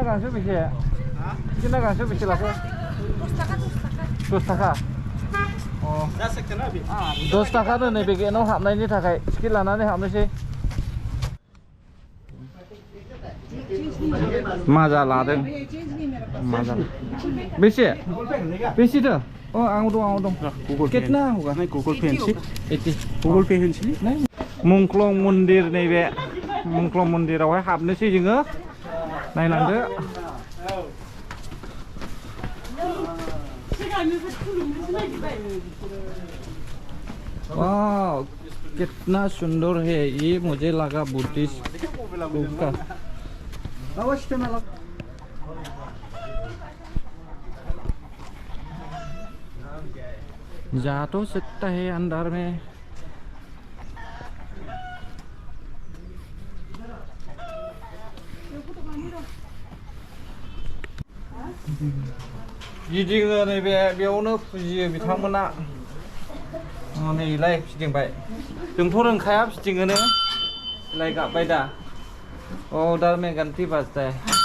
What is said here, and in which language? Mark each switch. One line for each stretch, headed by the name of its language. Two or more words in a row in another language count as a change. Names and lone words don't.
Bodo: गांसो बेसे किना गांसो बेसे लाखो 10 थाखा 10 थाखा दोनै बे गेटआव हाबनायनि थाखाय टिकेट लानानै हाबनोसै माजा लादों माजा बेसे बेसेथो आं दं
Hindi: कितना होगा नहीं
Bodo: गूगल पे होनसै 80 गूगल पे होनसै मुंख्लं मन्दिर नैबे मुंख्लं मन्दिरावहाय हाबनोसै जोङो नायलांदो
Hindi: वाव कितना सुंदर है ये मुझे लगा बुद्धिस्ट का जा तो सकता है अंदर में
Bodo: गिदिङो नैबे बेयावनो फुजियो बिथांमोना नैलाय फिदिंबाय जोंथ' रोंखाया फिदिङोनो लाय गाबबाय दा
Hindi: उधर में घंटी बजता है